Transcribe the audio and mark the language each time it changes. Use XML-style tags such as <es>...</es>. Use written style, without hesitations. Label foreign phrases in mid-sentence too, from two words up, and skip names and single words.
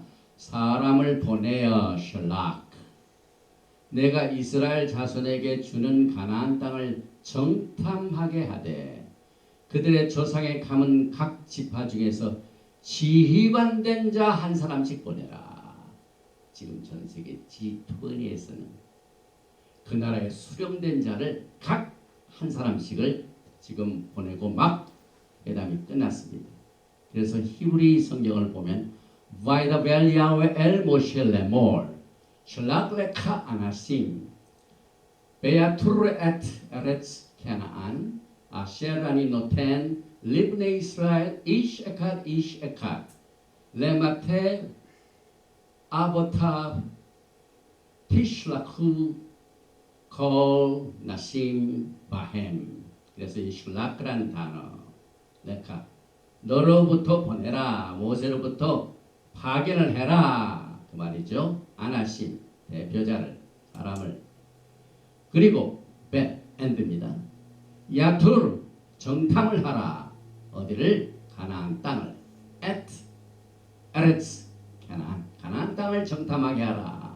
<ko>사람을 보내어 셜락 내가 이스라엘 자손에게 주는 가나안 땅을 정탐하게 하되 그들의 조상의 가문 각 지파 중에서 지휘관된 자 한 사람씩 보내라. 지금 전 세계 G20에서는 그 나라의 수령된 자를 각 한 사람씩을 지금 보내고 막 회담이 끝났습니다. 그래서 히브리 성경을 보면</ko> <he>וידבר יהוה אל משה לאמור שלח לך אנשים ויתורו את ארץ כנען אשר אני נותן לבני ישראל איש אחד למטה אבותיו תשלחו כל נשים בהם.</he> <ko>그래서 이 슐라크라는 단어 레카 너로부터 보내라 모세로부터 파견을 해라 그 말이죠. 아나심 대표자를 사람을 그리고 베 엔드입니다. 야투르 정탐을 하라 어디를 가나안 땅을 에레츠 가나안 땅을 정탐하게 하라.</ko>